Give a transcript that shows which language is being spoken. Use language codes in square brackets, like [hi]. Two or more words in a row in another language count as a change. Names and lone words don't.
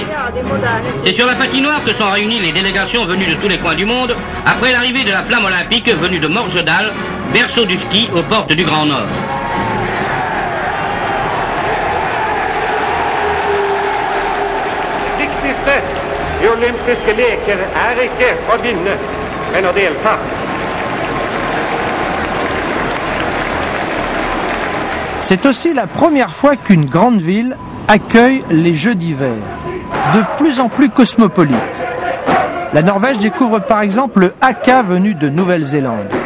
[fr] C'est sur la patinoire que sont réunies les délégations venues de tous les coins du monde après l'arrivée de la flamme olympique venue de Morgedal, berceau du ski aux portes du Grand Nord. [no] De olympiske leker ikke å vinne, men å delta. [fr] C'est aussi la première fois qu'une grande ville accueille les Jeux d'hiver, de plus en plus cosmopolites. La Norvège découvre par exemple le haka venu de Nouvelle-Zélande.